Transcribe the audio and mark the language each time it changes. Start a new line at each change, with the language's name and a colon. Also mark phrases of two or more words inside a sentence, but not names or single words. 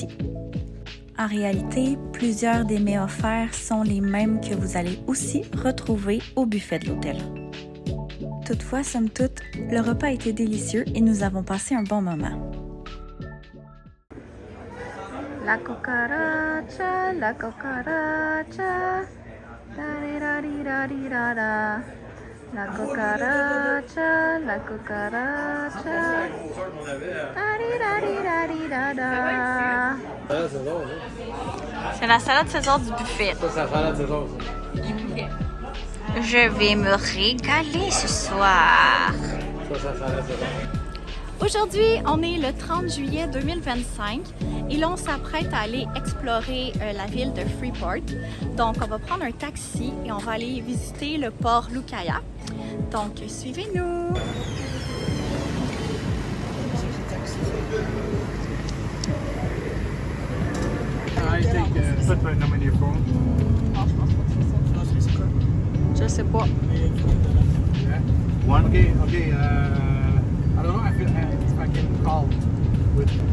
French: En réalité, plusieurs des mets offerts sont les mêmes que vous allez aussi retrouver au buffet de l'hôtel. Toutefois, somme toute, le repas était délicieux et nous avons passé un bon moment.
Spanish: La cucaracha, la cucaracha, da-di-da-di-da-di-da-da. La cucaracha, la cucaracha, da-di-da-di-da-di-da-da.
French: C'est la salade César du buffet. Ça, c'est la salade César. Je vais me régaler ce soir. Ça, c'est la salade César. Aujourd'hui, on est le 30 juillet 2025 et là, on s'apprête à aller explorer la ville de Freeport. Donc, on va prendre un taxi et on va aller visiter le port Lukaya. Donc, suivez-nous!
English: I think put the number in your phone.
French: Je sais pas.
English: One, okay. I don't know if I can call with.